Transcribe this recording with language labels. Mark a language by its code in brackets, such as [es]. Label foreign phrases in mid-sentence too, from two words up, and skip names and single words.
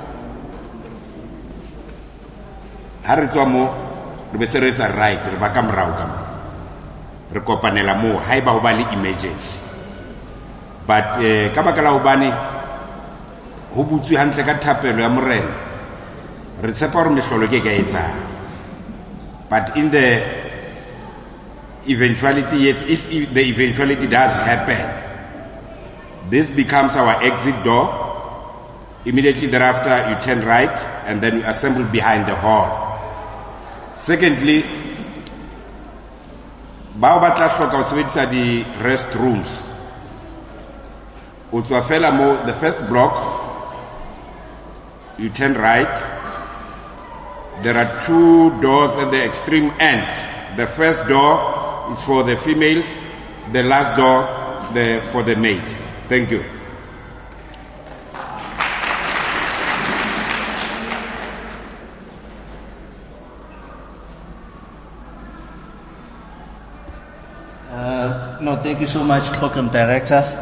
[st] ha re tswa mo re be se re etsa right re ba ka morao ka mo re kopanela mo ha eba ho ba le emergency but ka baka la hobane ho butswe hantle ka thapelo ya morena re tshepa hore mehlolo ke ka etsa [en] but in the eventuality, yes, if the eventuality does happen, this becomes our exit door. Immediately thereafter, you turn right and then you assemble behind the hall. Secondly, [st] bao ba tla hloka ho sebedisa di restrooms. O tswa fela mo [en] the first block, you turn right. There are two doors at the extreme end. The first door is for the females, the last door for the males. Thank you. No, thank you so much, Program Director.